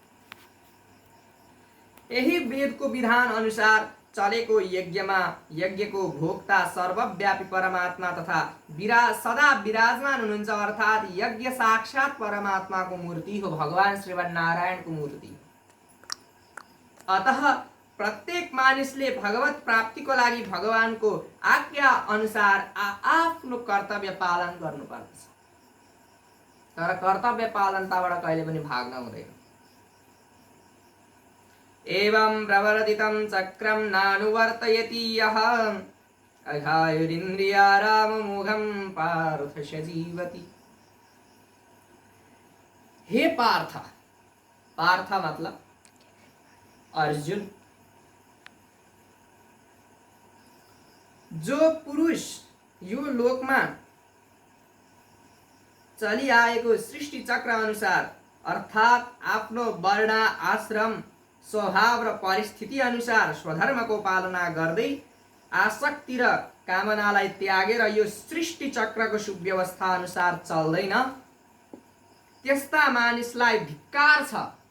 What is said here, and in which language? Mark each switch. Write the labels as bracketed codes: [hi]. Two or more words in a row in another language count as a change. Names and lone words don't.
[ne] यही वेदको विधान अनुसार चलेको यज्ञमा यज्ञको भोक्ता सर्वव्यापी परमात्मा तथा सदा विराजमान हुनुहुन्छ, अर्थात् यज्ञ साक्षात परमात्माको मूर्ति हो, भगवान श्रीमन्नारायणको मूर्ति। अतः प्रत्येक मानिसले भगवत प्राप्तिको लागि भगवानको आज्ञा अनुसार आफ्नो कर्तव्य पालन गर्नुपर्दछ। तर कर्तव्य पालनताबाट कहिले पनि भाग्न हुँदैन। [sa] एवं प्रवर्तितं चक्रं नानुवर्तयति यः अघायुरिन्द्रियाराममोघं पार्थ सजीवति। [ne] हे पार्थ, पार्थ मतलब अर्जुन, जो पुरुष यो लोकमा चलिआएको सृष्टि चक्र अनुसार अर्थात् आफ्नो वर्ण, आश्रम, स्वभाव र परिस्थिति अनुसार स्वधर्मको पालना गर्दै आसक्ति र कामनालाई त्यागेर यो सृष्टि चक्रको सुव्यवस्था अनुसार चल्दैन, त्यस्ता मानिसलाई धिक्कार छ।